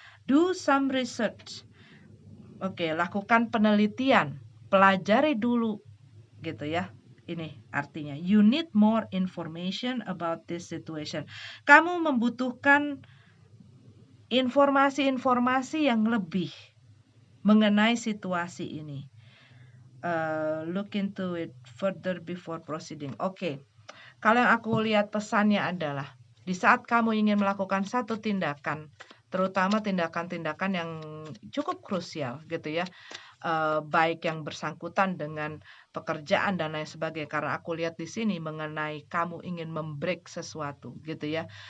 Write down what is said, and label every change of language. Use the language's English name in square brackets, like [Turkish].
[English] Do some research. [Indonesian] Oke, lakukan penelitian, pelajari dulu gitu ya. Ini artinya [English] you need more information about this situation. [Indonesian] Kamu membutuhkan informasi-informasi yang lebih mengenai situasi ini. [English] Look into it further before proceeding. Oke. [Indonesian] Kalau yang aku lihat pesannya adalah di saat kamu ingin melakukan satu tindakan, terutama tindakan-tindakan yang cukup krusial gitu ya, baik yang bersangkutan dengan pekerjaan dan lain sebagainya. Karena aku lihat di sini mengenai kamu ingin membreak sesuatu gitu ya.